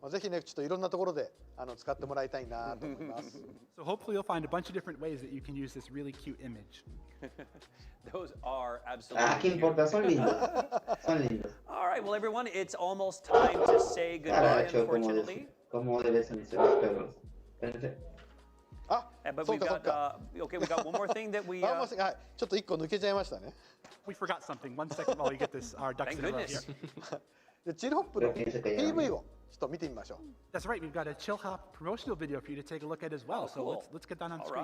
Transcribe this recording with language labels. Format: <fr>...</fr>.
<ja>ぜひね、ちょっといろんなところで使ってもらいたいなと思います。</ja> <en>So hopefully you'll find a bunch of different ways that you can use this really cute image. Those are absolutely</en> <es>¿Qué importa? Son lindos. Son lindos.</es> <en>All right, well, everyone, it's almost time to say goodbye, unfortunately.</en> <es>Como deben ser los perros. Espérense.</es> <en>But we've got, okay, we got one more thing that we...</en> <ja>ちょっと1個抜けちゃいましたね。</ja> <en>We forgot something. 1 second while we get this, our ducks in a row here.</en> <ja>でチルホップの PV をちょっと見てみましょう。</ja> <en>That's right. We've got a Chillhop promotional video for you to take a look at as well. So let's get that on screen.</en>